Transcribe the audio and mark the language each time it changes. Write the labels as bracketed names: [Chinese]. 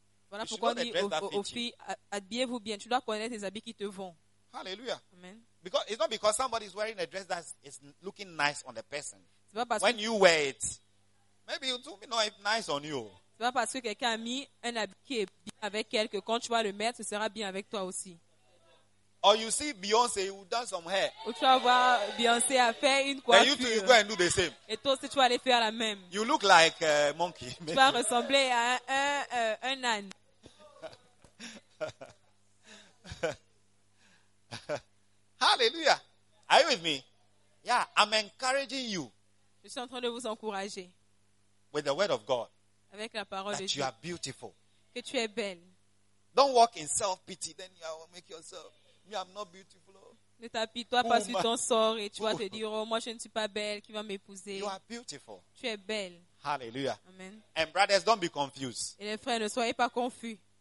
[French] Voilà pourquoi on dit aux filles, habillez-vous bien. Tu dois connaître les habits qui te vont. Hallelujah. Amen. [English] Because it's not because somebody is wearing a dress that is looking nice on the person. [French] C'est pas parce [English] when [French] que [English] you wear it, maybe it will be not nice on you. [French] C'est pas parce que quelqu'un a mis un habit qui est bien avec elle que quand tu vas le mettre, ce sera bien avec toi aussi. [English] Or you see Beyoncé who done some hair. [French] Ou tu vas voir Beyoncé a fait une coiffure. [English] And you two you go and do the same. [French] Et toi aussi tu vas aller faire la même. [English] You look like a monkey. Maybe. [French] Tu vas ressembler à un âne. [English] Hallelujah. Are you with me? Yeah, I'm encouraging you. [French] Je suis en train de vous encourager. [English] With the word of God. [French] Avec la parole de Dieu. [English] That you are beautiful. [French] Que tu es belle. [English] Don't walk in self-pity, then you will make yourself. Me, I'm not beautiful. [French] Ne t'apitoie pas sur ton sort et tu vas te dire, oh, moi je ne suis pas belle, qui va m'épouser? [English] You are beautiful. [French] Tu es belle. Hallelujah. Amen. [English] And brothers, don't be confused. [French] Et les frères, ne soyez pas confus.